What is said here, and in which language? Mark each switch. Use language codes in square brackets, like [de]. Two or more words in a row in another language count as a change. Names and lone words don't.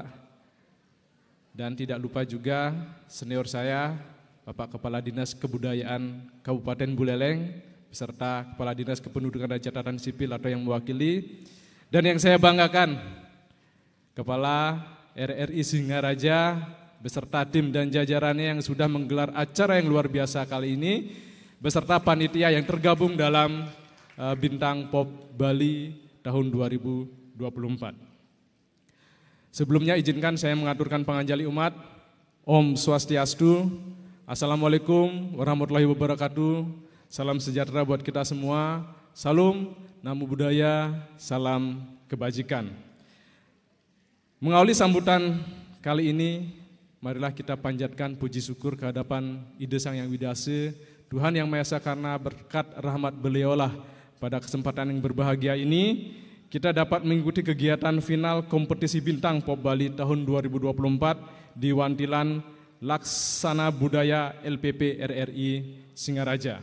[id] Dan tidak lupa juga senior saya, Bapak Kepala Dinas Kebudayaan Kabupaten Buleleng, beserta Kepala Dinas Kependudukan dan Catatan Sipil atau yang mewakili, dan yang saya banggakan, Kepala RRI Singaraja beserta tim dan jajarannya yang sudah menggelar acara yang luar biasa kali ini, beserta panitia yang tergabung dalam Bintang Pop Bali tahun 2024. Sebelumnya izinkan saya mengaturkan panganjali umat. [sa] Om Swastiastu, [ar] Assalamualaikum warahmatullahi wabarakatuh, [id] salam sejahtera buat kita semua, salam, [pi] namo buddhaya, [id] salam kebajikan. Mengawali sambutan kali ini, marilah kita panjatkan puji syukur kehadapan Ide Sang Yang Widase, Tuhan Yang Maha Esa, karena berkat rahmat beliaulah pada kesempatan yang berbahagia ini, kita dapat mengikuti kegiatan final kompetisi Bintang Pop Bali tahun 2024 di Wantilan Laksana Budaya LPP RRI Singaraja.